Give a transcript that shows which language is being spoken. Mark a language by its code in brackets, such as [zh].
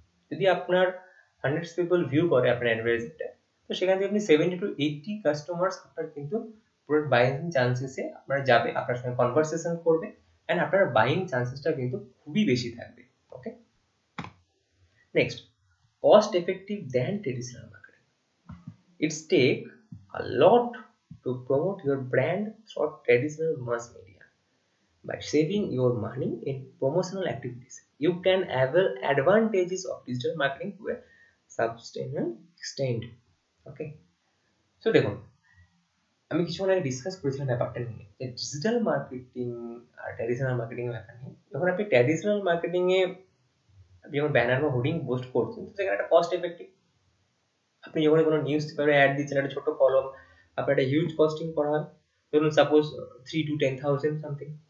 [bn] যদি আপনার 100 people view করে আপনার অ্যাডভার্টাইজমেন্টটা, তো সেখান থেকে আপনি 70 to 80 কাস্টমার্স আপনার কিন্তু পুরো বাইং চান্সেসে আপনার যাবে, আপনার সঙ্গে কনভারসেশন করবে, এন্ড আপনার বাইং চান্সেসটা কিন্তু খুবই বেশি থাকবে। [en] Okay, next, cost effective than traditional marketing. It's take a lot to promote your brand through traditional mass media. By saving your money in promotional activities, you can avail advantages of digital marketing to a substantial extent. Okay, so [bn] দেখুন, আমি কিছুক্ষণ আগে discuss করেছিলাম ব্যাপারটা নিয়ে, যে digital marketing আর traditional marketing এর ব্যাপার নিয়ে। যখন আপনি ট্র্যাডিশনাল মার্কেটিং এ যখন ব্যানার বা হোর্ডিং পোস্ট করছেন, তো সেখানে একটা কস্ট এফেক্টিভ, আপনি যখন কোনো নিউজ পেপারে অ্যাড দিচ্ছেন, একটা ছোট কলম, আপনার একটা হিউজ কস্টিং করা হয়, ধরুন সাপোজ 3 to 10,000 সামথিং।